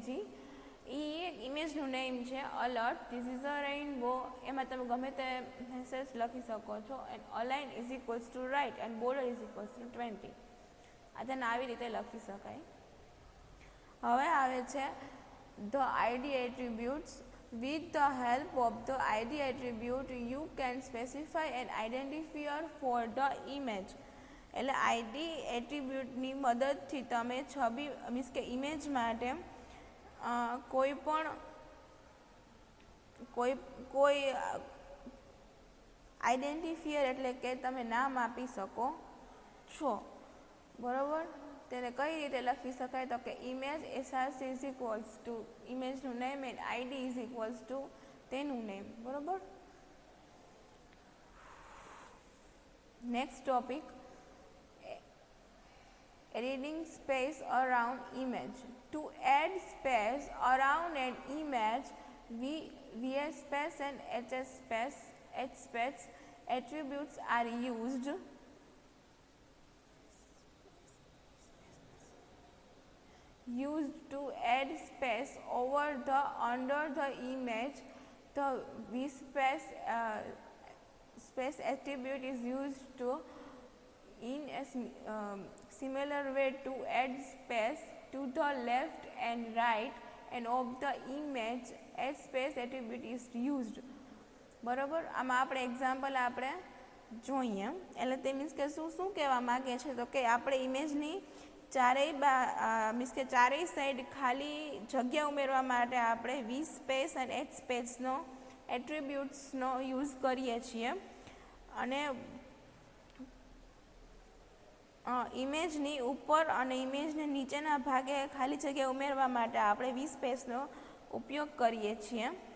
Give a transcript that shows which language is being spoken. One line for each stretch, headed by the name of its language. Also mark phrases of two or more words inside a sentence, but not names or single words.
Gujarati: એ એક ઇમેજનું નેમ છે.
English: alert, this is a rainbow,
Gujarati: એમાં તમે ગમે તે મેસેજ લખી શકો છો.
English: and align is equals to right and border is equals to 20.
Gujarati: આ તેને આવી રીતે લખી શકાય. હવે આવે છે
English: the ID attributes. With the help of the ID attribute, you can specify an identifier for the image.
Gujarati: એટલે
English: ID attributeની
Gujarati: મદદથી તમે છબી મીન્સ કે ઇમેજ માટે કોઈ આઈડેન્ટિફાયર એટલે કે તમે નામ આપી શકો છો. બરાબર, તેને કઈ રીતે લખી શકાય તો કે
English: image src is equals to
Gujarati: ઇમેજનું
English: name and ID is equals to
Gujarati: તેનું નેમ. બરાબર.
English: next topic, adding space around image. To add space around an image, VS space and HS space attributes are used. To add space under the image. The VSpace space attribute is used to in a similar way to add space to the left and right and of the image. Add space attribute is used.
Gujarati: બરાબર, આમાં આપણે એક્ઝામ્પલ આપણે જોઈએ. એટલે તે મીન્સ કે શું કહેવા માગે છે તો કે આપણે ઇમેજની ચારેય સાઈડ ખાલી જગ્યા ઉમેરવા માટે આપણે
English: V space
Gujarati: અને એચ સ્પેસનો એટ્રીબ્યુટ્સનો યુઝ કરીએ છીએ, અને ઇમેજની ઉપર અને ઇમેજને નીચેના ભાગે ખાલી જગ્યા ઉમેરવા માટે આપણે વી સ્પેસનો ઉપયોગ કરીએ છીએ.